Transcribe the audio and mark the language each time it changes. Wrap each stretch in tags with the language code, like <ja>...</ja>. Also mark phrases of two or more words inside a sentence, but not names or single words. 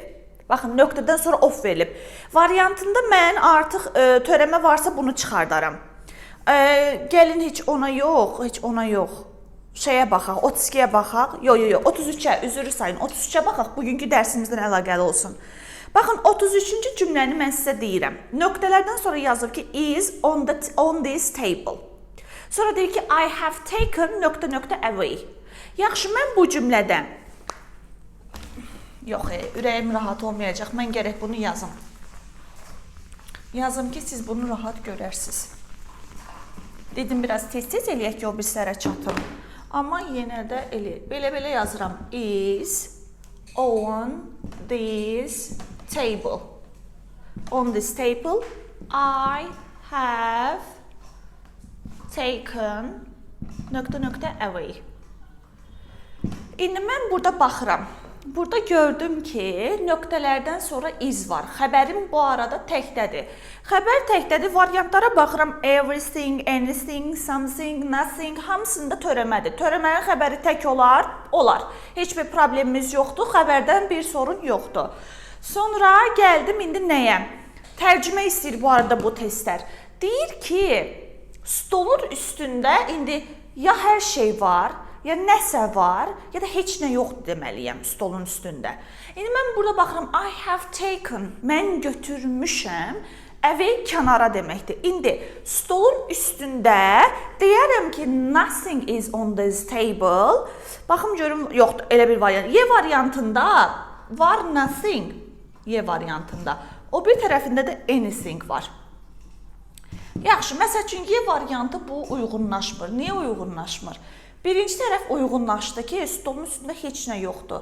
<az>Baxın, nöqtədən sonra of verilib. Variantında mən artıq törəmə varsa bunu çıxardaram. Gəlin heç ona yox. Şeyə baxaq, 32-yə baxaq. Yox, 33-ə, üzrü sayın. 33-ə baxaq, bugünkü dərsimizdən əlaqəli olsun. Baxın, 33-cü cümləni mən sizə deyirəm. Nöqtələrdən sonra yazıb ki,</az> <en>is on this table.</en> <az>Sonra deyir ki,</az> <en>I have taken ... away.</en> <az>Yaxşı, mən bu cümlədə... Yox, ürəyim rahat olmayacaq. Mən gərək bunu yazım. Yazım ki, siz bunu rahat görərsiniz. Dedim, biraz tez-tez eləyək ki, o bir sərə çatım. Amma yenə də belə yazıram.</az> <en>Is on this table. On this table, I have taken ... away.</en> <az>İndi mən burada baxıram. Burada gördüm ki, nöqtələrdən sonra is var. Xəbərim bu arada təkdədir. Xəbər təkdədir, variantlara baxıram.</az> <en>Everything, anything, something, nothing,</en> <az>hamısında törəmədir. Törəmənin xəbəri tək olar? Olar. Heç bir problemimiz yoxdur, xəbərdən bir sorun yoxdur. Sonra gəldim indi nəyə? Tərcümə istəyir bu arada bu testlər. Deyir ki, stolun üstündə indi ya hər şey var, ya nəsə var, ya da heç nə yoxdur deməliyəm stolun üstündə. İndi mən burada baxıram,</az> <en>I have taken,</en> <az>mən götürmüşəm, away kənara deməkdir. İndi stolun üstündə deyərəm ki,</az> <en>nothing is on this table.</en> <az>Baxım görüm, yoxdur, elə bir variant. Y variantında var nothing, Y variantında. O bir tərəfində də anything var. Yaxşı, məsəl üçün Y variantı bu uyğunlaşmır. Niyə uyğunlaşmır? Birinci tərəf uyğunlaşdı ki, stolun üstündə heç nə yoxdur.</az>